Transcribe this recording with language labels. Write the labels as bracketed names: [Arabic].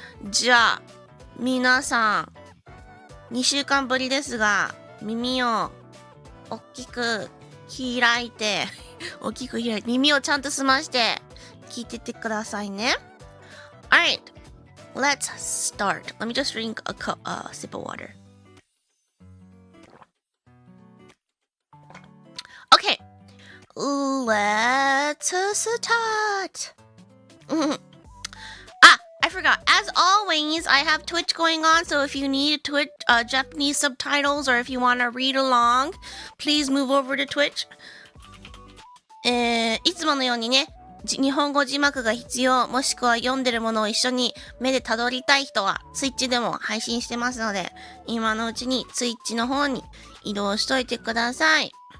[Japanese] じゃあ、皆さん、2週間ぶりですが、耳を大きく開いて、耳をちゃんと澄まして聞いてってくださいね。 [English] Alright, let's start. Let me just drink a sip of water. Okay, let's start. I forgot. As always, I have Twitch going on, so if you need Twitch Japanese subtitles or if you want to read along, please move over to Twitch. [Japanese] いつものようにね、日本語字幕が必要、もしくは読んでるものを一緒に目でたどりたい人は Twitch でも配信してますので、今のうちに Twitch の方に移動しといてください。